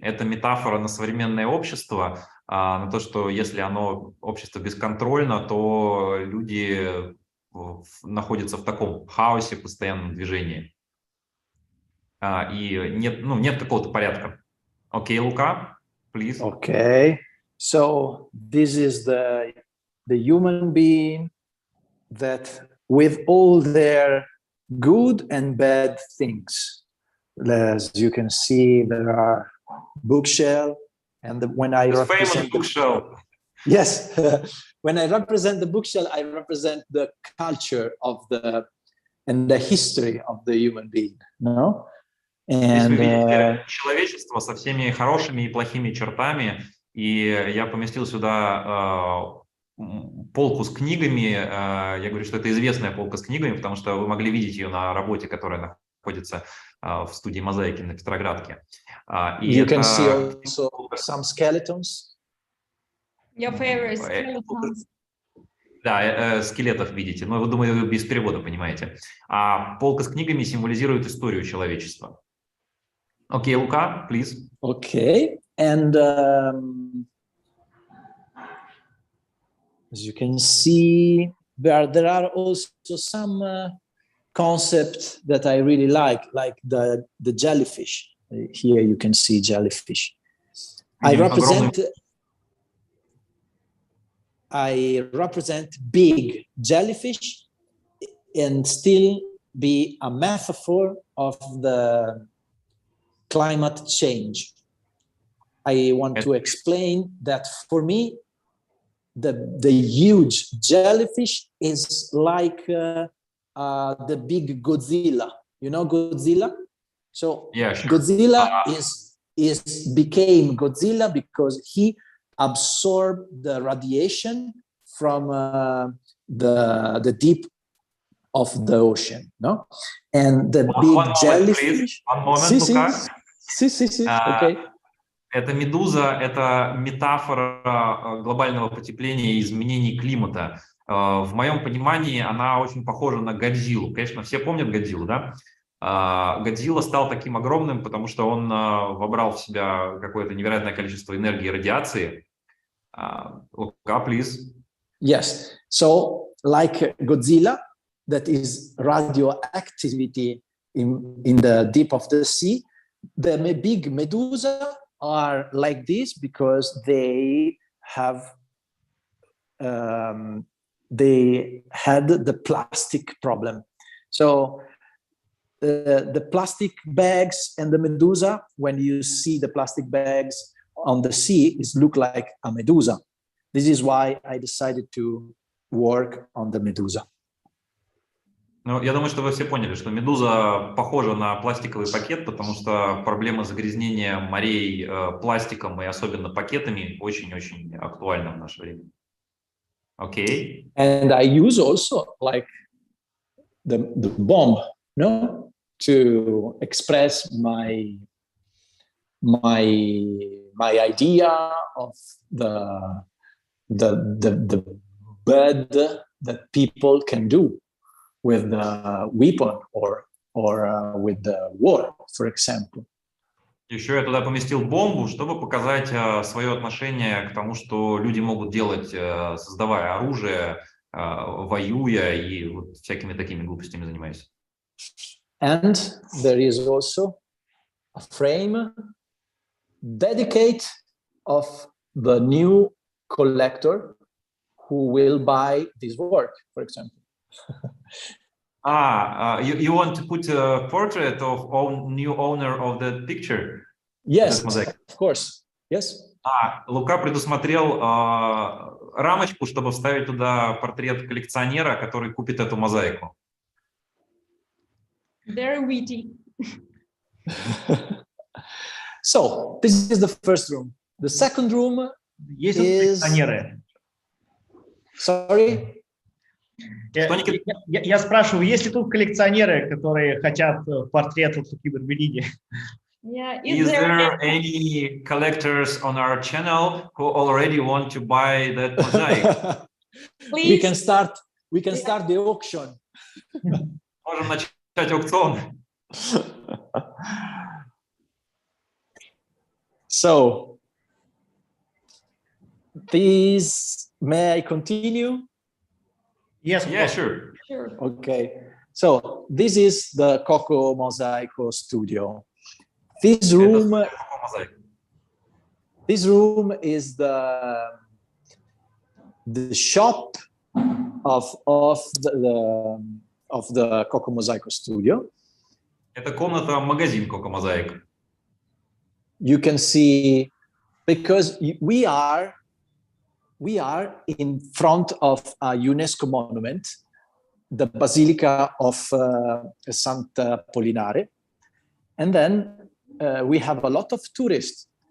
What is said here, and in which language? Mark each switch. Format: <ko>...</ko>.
<ru>Это метафора на современное общество, на то, что если общество бесконтрольно, то люди находятся в таком хаосе, постоянном движении. И нет какого-то порядка. Окей, Лука,</ru> <en>please. Okay. So this is the human being that with all their good and bad things. As you can see, there are bookshelf, and when I represent bookshelf. Yes, when I represent the bookshelf, I represent the culture of and the history of the human being. No,</en> <ru>Здесь вы видите человечество со всеми хорошими и плохими чертами. И я поместил сюда полку с книгами. Я говорю, что это известная полка с книгами, потому что вы могли видеть ее на работе, которая находится в студии мозаики на Петроградке.</ru> <en>You can see also some skeletons. Your favorite skeletons.</en> <ru>Да, скелетов видите. Но, думаю, вы без перевода понимаете. А полка с книгами символизирует историю человечества. Окей, Лука,</ru> <en>please. Okay. And as you can see, there are also some concepts that I really like the jellyfish. Here you can see jellyfish. I represent big jellyfish and still be a metaphor of the climate change. I want to explain that for me, the huge jellyfish is like the big Godzilla. You know Godzilla? So yeah, sure. Godzilla became Godzilla because he absorbed the radiation from the deep of the ocean. No, and the big jellyfish. One moment, Luca. Okay.</en> <ru>Эта медуза – это метафора глобального потепления и изменений климата. В моем понимании она очень похожа на Годзиллу. Конечно, все помнят Годзиллу, да? Годзилла стал таким огромным, потому что он вобрал в себя какое-то невероятное количество энергии и радиации.</ru> <en>Luca, please. Yes. So, like Godzilla, that is radioactivity in the deep of the sea, the big Medusa are like this because they had the plastic problem. So the plastic bags and the Medusa, when you see the plastic bags on the sea, it look like a Medusa. This is why I decided to work on the Medusa.</en> <ru>Ну, я думаю, что вы все поняли, что медуза похожа на пластиковый пакет, потому что проблема загрязнения морей пластиком и особенно пакетами очень-очень актуальна в наше время. Окей.</ru> <en>And I use also like the bomb, no, to express my idea of the bad that people can do with the weapon or with the war, for example.</en> <ru>Еще я туда поместил бомбу, чтобы показать свое отношение к тому, что люди могут делать, создавая оружие, воюя и вот всякими такими глупостями занимаясь.</ru> <en>And there is also a frame dedicated of the new collector who will buy this work, for example. You want to put a portrait of new owner of the picture? Yes, of course. Yes.</en> <ru>Лука предусмотрел рамочку, чтобы вставить туда портрет коллекционера, который купит эту мозаику.</ru> <en>Very witty. So this is the first room. The second room</en> <ru>Есть тут коллекционеры?</ru> <en>Sorry?</en> <ru>Я спрашиваю, есть ли тут коллекционеры, которые хотят портрет Луки Барберини?</ru> <en>Yeah. Is there any collectors on our channel who already want to buy that mosaic? We can start the auction.</en> <ru>Можем начать аукцион.</ru> <en>So this, may I continue? Yes, Yeah, sure. Okay. So this is the WOWmosaic studio. This room is the shop of the WOWmosaic studio.</en> <ru>Это комната-магазин WOWmosaic.</ru> <en>You can see, because we are in front of a UNESCO monument, the Basilica of Santa Apollinare, and then we have a lot of tourists.</en>